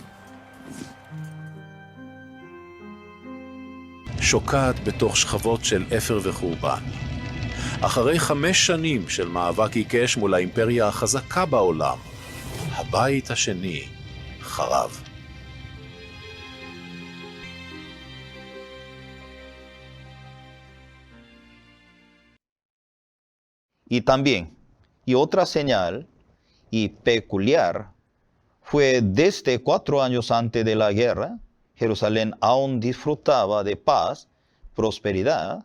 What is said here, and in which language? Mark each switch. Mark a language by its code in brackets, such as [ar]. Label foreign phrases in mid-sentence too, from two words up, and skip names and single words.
[he] שוקעת בתוך שכבות של אפר וחורבן. אחרי 5 שנים של מאבק עיקש מול האימפריה החזקה בעולם, הבית השני חרב. [es] Y también, y otra señal y peculiar fue desde 4 años antes de la guerra, Jerusalén aún disfrutaba de paz, prosperidad.